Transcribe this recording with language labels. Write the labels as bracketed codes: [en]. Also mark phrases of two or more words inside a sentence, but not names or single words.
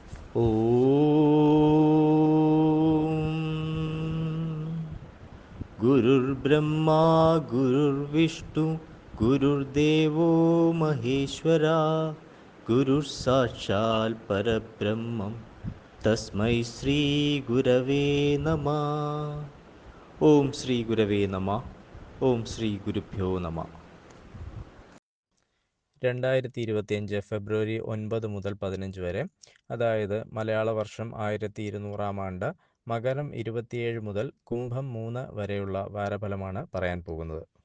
[sa] गुरुर्ब्रह्मा गुरुर्विष्णु गुरुर्देवो महेश्वरा गुरुः परब्रह्मं तस्मै श्रीगुरवे नमः. ഓം ശ്രീ ഗുരവേ നമ. ഓം ശ്രീ ഗുരുഭ്യോ നമ. [ml] 2025 ഫെബ്രുവരി 9 മുതൽ 15 വരെ, അതായത് മലയാള വർഷം 1200 ആണ്ട്, മകരം 27 മുതൽ കുംഭം 3 വരെയുള്ള വാരഫലമാണ് പറയാൻ പോകുന്നത്.